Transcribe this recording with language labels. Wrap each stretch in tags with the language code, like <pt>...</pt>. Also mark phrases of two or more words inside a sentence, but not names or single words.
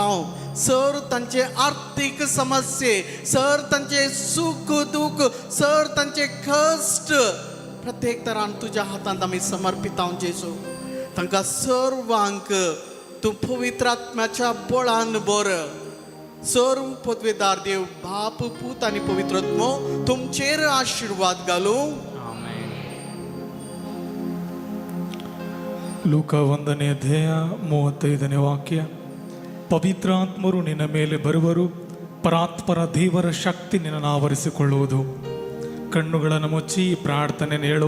<kok>सर तांचे आर्थीक समस्ये, सर तांचे सुख दुख, सर तांचे कश्ट प्रत्येक तरान तुझ्या हातांत आमी समर्पित हांव जेजू. तांकां सर्वांक तूं पवित्र आत्म्याच्या बळान भर. सर्व पदवेदार देव बाप, पूत आनी पवित्र आत्मो तुमचेर आशीर्वाद घालूं.</kok> <kn>ಲೂಕ 1ನೇ ಅಧ್ಯಾಯ 35ನೇ ವಾಕ್ಯ. ಪವಿತ್ರಾತ್ಮರು ನಿನ್ನ ಮೇಲೆ ಬರುವರು, ಪರಾತ್ಪರ ದೇವರ ಶಕ್ತಿ ನಿನ್ನನ್ನು ಆವರಿಸಿಕೊಳ್ಳುವುದು. ಕಣ್ಣುಗಳನ್ನು ಮುಚ್ಚಿ ಪ್ರಾರ್ಥನೆಯನ್ನು ಹೇಳುವ.</kn>